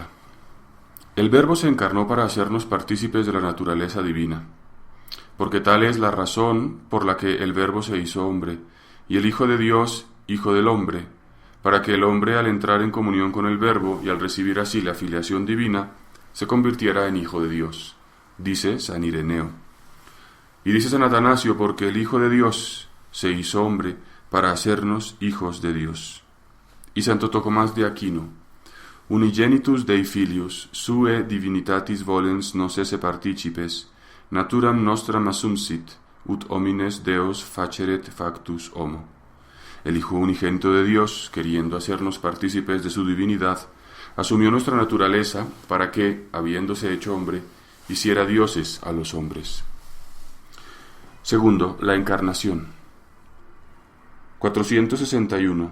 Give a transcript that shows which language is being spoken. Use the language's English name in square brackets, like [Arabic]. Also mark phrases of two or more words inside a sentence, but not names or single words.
[Spanish] El Verbo se encarnó para hacernos partícipes de la naturaleza divina, porque tal es la razón por la que el Verbo se hizo hombre, y el Hijo de Dios, Hijo del hombre, para que el hombre, al entrar en comunión con el Verbo y al recibir así la filiación divina, se convirtiera en Hijo de Dios, dice San Ireneo. Y dice San Atanasio, porque el Hijo de Dios se hizo hombre para hacernos hijos de Dios. Y Santo Tomás de Aquino: [Latin] Unigenitus Dei filius, sue divinitatis volens nos esse participes, naturam nostram assumsit, ut homines Deus faceret factus homo. [Spanish] El Hijo unigénito de Dios, queriendo hacernos partícipes de su divinidad, asumió nuestra naturaleza para que, habiéndose hecho hombre, hiciera dioses a los hombres. Segundo, la encarnación. 461.